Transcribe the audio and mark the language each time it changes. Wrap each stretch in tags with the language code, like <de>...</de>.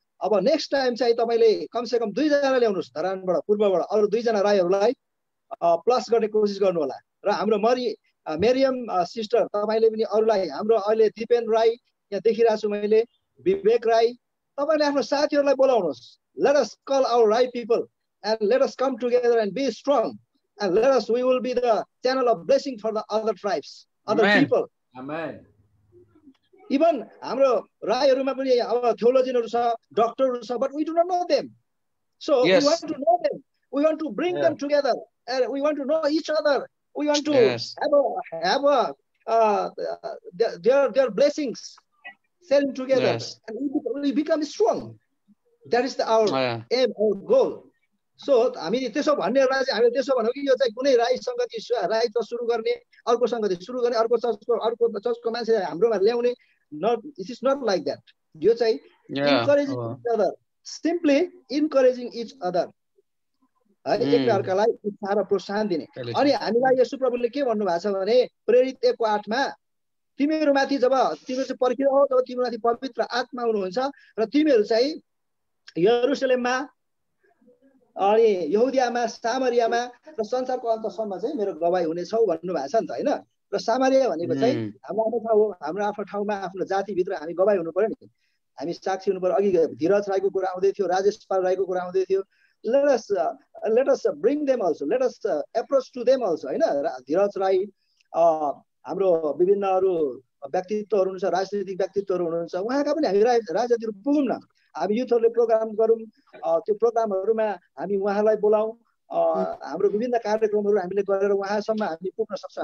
<ne>अब next time चाहिँ तपाईँले कमसेकम 2 जना ल्याउनुहोस् धरानबाट, पूर्वबाट अरू 2 जना राईहरूलाई प्लस गर्ने कोसिस गर्नु होला। र हाम्रो मेरियम सिस्टर तपाईँले पनि अरूलाई, हाम्रो अहिले दिपेन राई यहाँ देखिरहेको छु मैले, विवेक राई, तपाईँले आफ्नो साथीहरूलाई बोलाउनुहोस्।</ne> <en>Let us call our Rai people and let us come together and be strong, and we will be the channel of blessing for the other tribes, other people. Amen. Even</en> <ne>हाम्रो राईहरुमा पनि अब theologianहरु छ, डक्टरहरु छ,</ne> <en>but we do not know them. So we want to know them. We want to bring them together, and we want to know each other. We want to have their blessings selling together, and we become strong. That is our aim, our goal.</en> <ne>So हामी त्यसो भन्ने बेला चाहिँ हामीले त्यसो भन्नु कि यो चाहिँ कुनै राई संगति राई चर्च सुरु गर्ने, अर्को संगति सुरु गर्ने, अर्को चर्चको मान्छे हाम्रोमा ल्याउने,</ne> <en>not, it is not like that.</en> <ne>यो चाहिँ</ne> <en>encouraging each other, simply encouraging each other</en> <ne>है, एकले अर्कालाई उत्साह र प्रोत्साहन दिने। अनि हामीलाई यसो प्रभुले के भन्नुभएको छ भने प्रेरित 1:8 मा तिमीहरूमाथि जब तिमीहरू चाहिँ पर्खिरह जब तिमीहरूमाथि पवित्र आत्मा आउनुहुन्छ र तिमीहरू चाहिँ यरुसलेममा अनि यहुदियामा सामरियामा र संसारको अन्तसम्म चाहिँ मेरो गवाही हुनेछौ भन्नुभएको छ नि त होइन। र सामरिया भनेको चाहिँ हाम्रो आफ्नो ठाउँ हो, हाम्रो आफ्नो ठाउँमा आफ्नो जातिभित्र हामी गवाही हुनु पर्यो नि, हामी साक्षी हुनु पर्यो। अघि धीरज राईको कुरा आउँदै थियो, राजेश पाल राईको कुरा आउँदै थियो।</ne> <en>let us bring them also, let us approach to them also</en> <ne>होइन। धीरज राई हाम्रो विभिन्न अरू व्यक्तित्वहरू हुनुहुन्छ, राजनीतिक व्यक्तित्वहरू हुनुहुन्छ, उहाँका पनि हामी राजनीतिहरू पुगौँ न। हामी युथहरूले प्रोग्राम गरौँ, त्यो प्रोग्रामहरूमा हामी उहाँलाई बोलाउँ, हाम्रो विभिन्न कार्यक्रमहरू हामीले गरेर उहाँसम्म हामी पुग्न सक्छौँ।</ne>